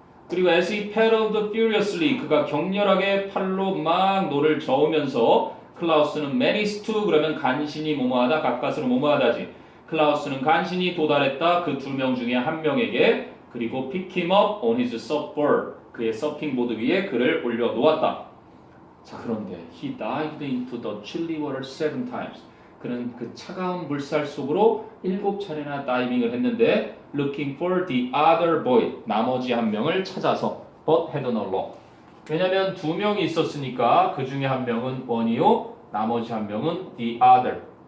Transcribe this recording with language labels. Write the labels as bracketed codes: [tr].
[ko] 그리고 [en] as he paddled furiously [ko] 그가 격렬하게 팔로 막 노를 저으면서 클라우스는 [en] managed to [ko] 그러면 간신히 뭐뭐하다 가까스로 뭐뭐하다지. 클라우스는 간신히 도달했다. 그 2명 중에 1명에게. [en] 그리고 pick him up on his surfboard [ko] 그의 서핑보드 위에 그를 올려놓았다. [en] 자, 그런데 he dived into the chilly water 7 times. [ko] 그는 그 차가운 물살 속으로 7차례나 다이빙을 했는데 [en] looking for the other boy [ko] 나머지 1명을 찾아서 [en] but had no luck. [ko] 왜냐면 2명이 있었으니까 그 중에 1명은 one이요 나머지 1명은 the other.